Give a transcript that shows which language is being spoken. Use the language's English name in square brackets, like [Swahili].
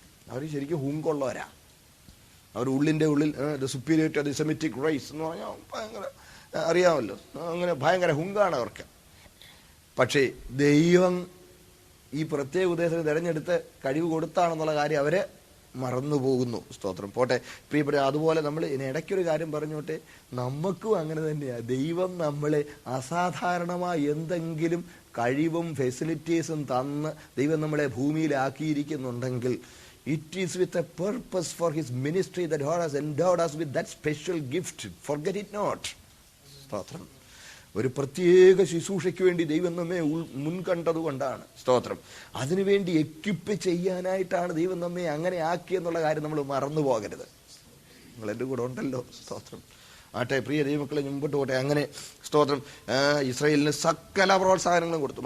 [Malayalam] അവർ ശരിക്കും ഹുങ്കുള്ളവരാ. അവർ ഉള്ളിൻ്റെ ഉള്ളിൽ [English] the superior to the Semitic race [Malayalam] എന്ന് പറഞ്ഞാൽ ഭയങ്കര അറിയാമല്ലോ, അങ്ങനെ ഭയങ്കര ഹുങ്കാണ് അവർക്ക്. പക്ഷേ ദൈവം ഈ പ്രത്യേക ഉദ്ദേശത്തിന് തിരഞ്ഞെടുത്ത് കഴിവ് കൊടുത്താണെന്നുള്ള കാര്യം അവര് മറന്നുപോകുന്നു. സ്തോത്രം. പോട്ടെ പ്രിയപ്പെട്ട. അതുപോലെ നമ്മൾ ഇടയ്ക്കൊരു കാര്യം പറഞ്ഞോട്ടെ, നമുക്കും അങ്ങനെ തന്നെയാണ്. ദൈവം നമ്മളെ അസാധാരണമായി എന്തെങ്കിലും കഴിവും ഫെസിലിറ്റീസും തന്ന് ദൈവം നമ്മളെ ഭൂമിയിലാക്കിയിരിക്കുന്നുണ്ടെങ്കിൽ [English] it is with a purpose for his ministry that God has endowed us with that special gift. Forget it not. സ്തോത്രം. [Malayalam] ഒരു പ്രത്യേക ശുശ്രൂഷയ്ക്ക് വേണ്ടി ദൈവം നമ്മെ മുൻകണ്ടതുകൊണ്ടാണ്. സ്തോത്രം. അതിനുവേണ്ടി എക്വിപ്പ് ചെയ്യാനായിട്ടാണ് ദൈവം നമ്മെ അങ്ങനെ ആക്കിയെന്നുള്ള കാര്യം നമ്മൾ മറന്നു പോകരുത്. നിങ്ങൾ എൻ്റെ കൂടെ ഉണ്ടല്ലോ. സ്തോത്രം. ആട്ടെ പ്രിയ ദൈവമക്കളെ, മുമ്പോട്ട് പോട്ടെ. അങ്ങനെ സ്തോത്രം. ഇസ്രായേലിന് സകല പ്രോത്സാഹനങ്ങളും കൊടുത്തു.